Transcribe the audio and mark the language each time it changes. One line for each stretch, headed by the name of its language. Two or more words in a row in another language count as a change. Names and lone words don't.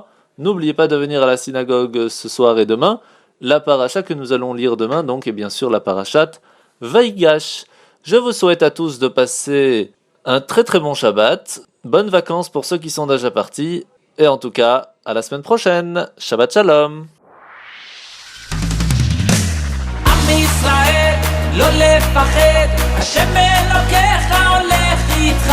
French: N'oubliez pas de venir à la synagogue ce soir et demain. La paracha que nous allons lire demain, donc, est bien sûr la parachate Vaïgash. Je vous souhaite à tous de passer un très très bon Shabbat, bonnes vacances pour ceux qui sont déjà partis, et en tout cas, à la semaine prochaine.
Hebrew: שבת שלום. עם ישראל, לא לפחד, השם אלוקיך הולך איתך.